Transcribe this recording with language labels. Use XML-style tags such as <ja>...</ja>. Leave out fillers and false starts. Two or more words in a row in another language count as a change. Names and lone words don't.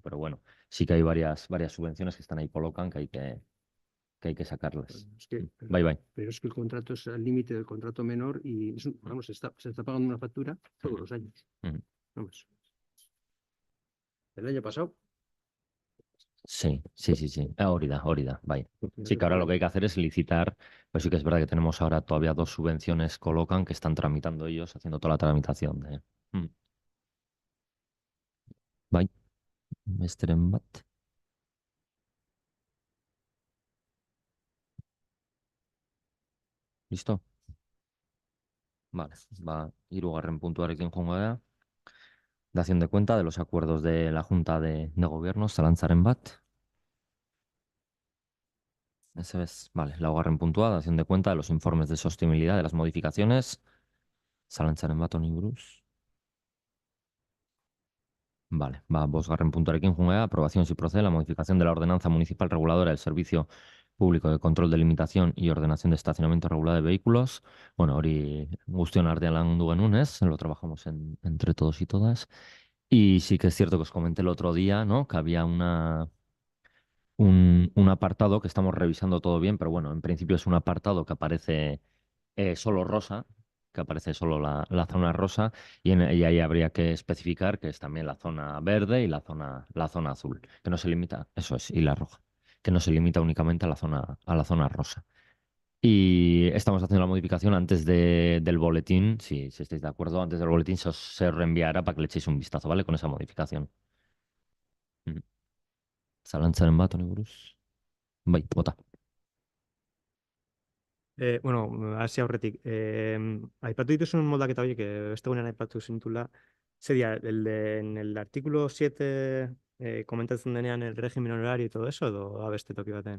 <es>Pero bueno, sí que hay varias subvenciones que están ahí colocan que hay que sacarlas.</es> <en>Bye, bye.</en> <es>Pero es que el contrato es al límite del contrato menor y vamos, se está pagando una factura todos los años. Vamos. El año pasado. Sí.</es> <eu>Hori da, bai.</eu> <es>Sí, que ahora lo que hay que hacer es licitar, pues sí que es verdad que tenemos ahora todavía dos subvenciones colocan que están tramitando ellos, haciendo toda la tramitación de...</es> <eu>Bai, besteren bat.</eu> <es>¿Listo?</es> <eu>Vale, va, hirugarren puntuarekin joango gara.</eu> <es>Dación de cuenta de los acuerdos de la Junta de Gobierno,</es> <eu>zalantzaren bat.</eu> <es>Ese es, vale,</es> <eu>laugarren puntua,</eu> <es>dación de cuenta de los informes de sostenibilidad de las modificaciones.</es> <eu>Zalantzaren bat honi buruz. Vale, va, bosgarren puntuarekin joango gara.</eu> <es>Aprobación si procede la modificación de la ordenanza municipal reguladora del Servicio Público de Control de Limitación y Ordenación de Estacionamiento Regulado de Vehículos.</es> <eu>Bueno, hori guztion artean landu genuen, ez?</eu> <es>Lo trabajamos entre todos y todas. Y sí que es cierto que os comenté el otro día, ¿no? Que había un apartado que estamos revisando todo bien, pero bueno, en principio es un apartado que aparece solo rosa, que aparece solo la zona rosa, y ahí habría que especificar que es también la zona verde y la zona azul, que no se limita, eso es, y la roja, que no se limita únicamente a la zona rosa. Y estamos haciendo la modificación antes del boletín, si estáis de acuerdo, antes del boletín se os reenviará para que le echéis un vistazo, ¿vale? Con esa modificación. Mm.</es> <eu>Zalantzaren bat honi buruz. Bai, bota. Bueno, hasi aurretik. Aipatu dituzun moldaketa horiek, beste gunean aipatu zintula,</eu> <es>sería en el artículo 7</es> <eu>komentatzen denean</eu> <es>el régimen horario y todo eso,</es> <eu>edo beste toki batean.</eu>